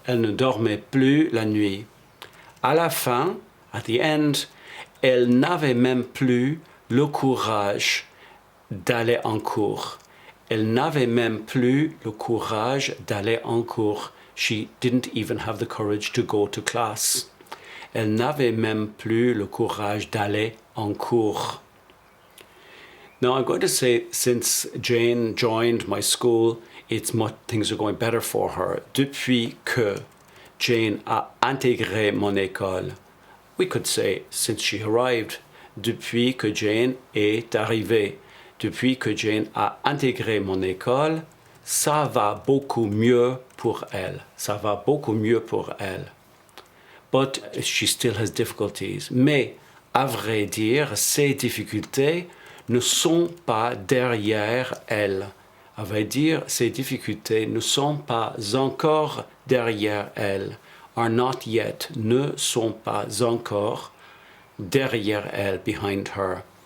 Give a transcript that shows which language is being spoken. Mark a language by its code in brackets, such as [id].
[fr] Elle ne dormait plus la nuit. À la fin, [en] at the end, [fr] elle n'avait même plus le courage d'aller en cours. Elle n'avait même plus le courage d'aller en cours. [en] She didn't even have the courage to go to class. [fr] Elle n'avait même plus le courage d'aller en cours. [en] Now I'm going to say, since Jane joined my school, things are going better for her. [fr] Depuis que Jane a intégré mon école. [en] We could say, since she arrived. [fr] Depuis que Jane est arrivée. Depuis que Jane a intégré mon école, ça va beaucoup mieux pour elle. Ça va beaucoup mieux pour elle. [en] But she still has difficulties. [fr] Mais, à vrai dire, ces difficultés ne sont pas derrière elle. À vrai dire, ces difficultés ne sont pas encore derrière elle. [en] Are not yet, [fr] ne sont pas encore derrière elle, [en] behind her.